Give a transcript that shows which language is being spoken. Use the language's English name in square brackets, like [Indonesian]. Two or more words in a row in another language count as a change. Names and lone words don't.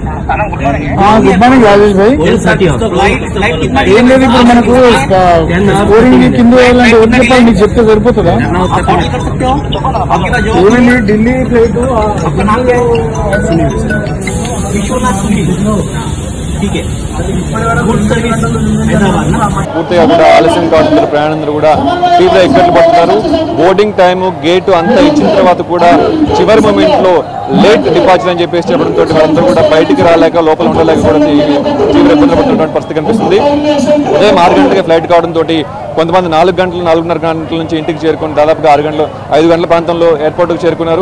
[English] good morning [Telugu] రాజేష్ భాయ్ [Hindi] फ्लाइट कितना [Telugu] ఏం లేదు ఇప్పుడు మనకు స్కోరింగ్ కింద వేయాలంటే ఎవరు చెప్పాలి నీకు చెప్తే సరిపోతుందా [Hindi] आप ऑर्डर कर सकते हो आपके पास जॉब [Telugu] ఏమైంది ఢిల్లీ ఫ్లైట్ [Hindi] आपका नाम क्या है विश्वनाथ सुनील ठीक है [English] good service [Hindi] हैदराबाद ना [Telugu] పూర్తిగా కూడా ఆలస్యం కావడంతో ప్రయాణికులు కూడా తీవ్ర ఇక్కట్లు పడుతున్నారు. [English] boarding time gate [Telugu] అంతా ఇచ్చిన తర్వాత కూడా చివరి మూమెంట్ లో [English] late deposit [Telugu] అని చెప్పేసి చెప్పడంతో వాళ్ళందరూ కూడా బయటికి రాలేక లోపల ఉండలేక కూడా తీవ్ర ఇబ్బందులు పడుతున్నటువంటి పరిస్థితి కనిపిస్తుంది. ఉదయం 6 గంటలకి ఫ్లైట్ కావడంతో కొంతమంది 4 గంటలు 4:30 గంటల నుంచి ఇంటికి చేరుకుని దాదాపుగా 5 గంటల ప్రాంతంలో ఎయిర్పోర్ట్కి చేరుకున్నారు.